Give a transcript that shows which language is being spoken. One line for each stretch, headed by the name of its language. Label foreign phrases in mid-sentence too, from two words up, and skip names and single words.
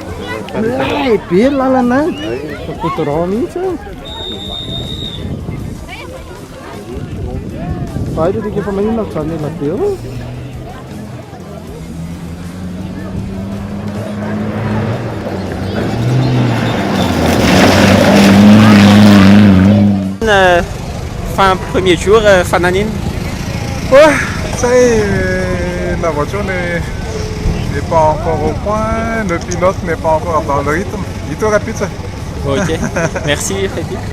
Malagasy: Lehibe lalana. Fotorao mihitsy. Fa ito dika efa maninona mijanona ela be eo.
French: Fin premier jour, Fananine. Ouais, ça y est, la voiture n'est pas encore au point, le pilote n'est pas encore dans le rythme. Il te répète ça. Ok, merci Freddy.